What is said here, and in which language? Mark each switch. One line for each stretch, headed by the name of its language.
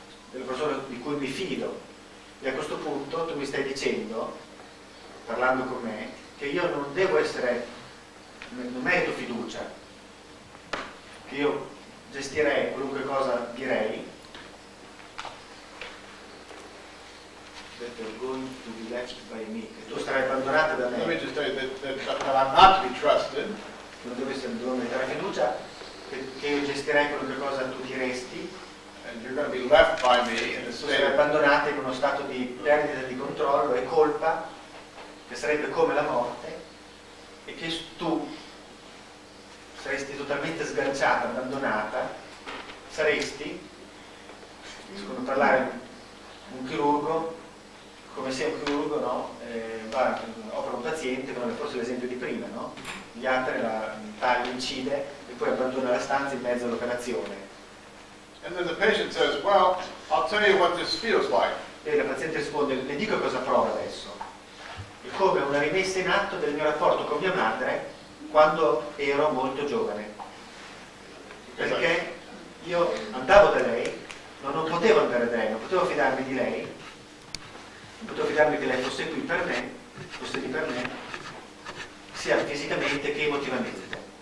Italian: della persona di cui mi fido, e a questo punto tu mi stai dicendo, parlando con me, che io non merito fiducia, che io gestirei qualunque cosa direi,
English: that you're going to be left by me,
Italian: che tu sarai abbandonata da
English: let me
Italian: me,
English: just tell you that I'm not to be trusted.
Italian: non devo mettere fiducia, che io gestirei qualunque cosa tu diresti,
English: And you're going to be left by me in a
Italian: tu
English: state
Italian: sarai
English: of
Italian: abbandonata in uno stato di perdita di controllo e colpa, che sarebbe come la morte, e che tu saresti totalmente sganciata, abbandonata, saresti, secondo parlare un chirurgo, come se un chirurgo, no? Opera un paziente, come fosse l'esempio di prima, no? Gli apre, taglia, incide e poi abbandona la stanza in mezzo all'operazione.
English: And then the patient says, well, I'll tell you what this feels like.
Italian: E la paziente risponde, le dico cosa provo adesso. È come una rimessa in atto del mio rapporto con mia madre quando ero molto giovane. Perché io andavo da lei, non potevo andare da lei, non potevo fidarmi di lei, non potevo fidarmi che lei fosse qui per me, fosse lì per me, sia fisicamente che emotivamente.